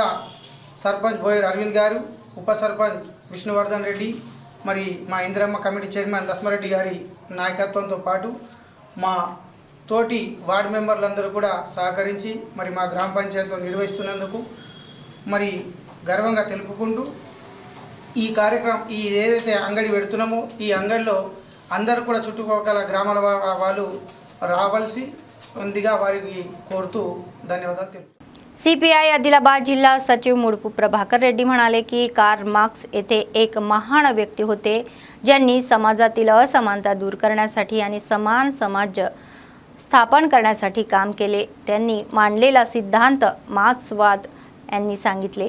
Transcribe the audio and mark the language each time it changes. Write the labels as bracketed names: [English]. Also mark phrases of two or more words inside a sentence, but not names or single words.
[Telugu] సర్పంచ్ బోయర్ అరవింద్ గారు, ఉప సర్పంచ్ విష్ణువర్ధన్ రెడ్డి, మరి మా ఇందిరమ్మ కమిటీ చైర్మన్ లక్ష్మారెడ్డి గారి నాయకత్వంతో పాటు మా తోటి వార్డు మెంబర్లందరూ కూడా సహకరించి మరి మా గ్రామ పంచాయతీలో నిర్వహిస్తున్నందుకు మరి గర్వంగా తెలుపుకుంటూ, ఈ కార్యక్రమం ఈ ఏదైతే అంగడి పెడుతున్నామో ఈ అంగడిలో అందరూ కూడా చుట్టుపక్కల గ్రామాల వాళ్ళు రావాల్సి ఉందిగా వారికి కోరుతూ ధన్యవాదాలు తెలుపు. [Marathi] CPI आदिलाबाद जिल्हा सचिव मुडपू प्रभाकर रेड्डी म्हणाले की कार्ल मार्क्स येथे एक महान व्यक्ती होते ज्यांनी समाजातील असमानता दूर करण्यासाठी आणि समान समाज स्थापन करण्यासाठी काम केले. त्यांनी मांडलेला सिद्धांत मार्क्सवाद यांनी सांगितले.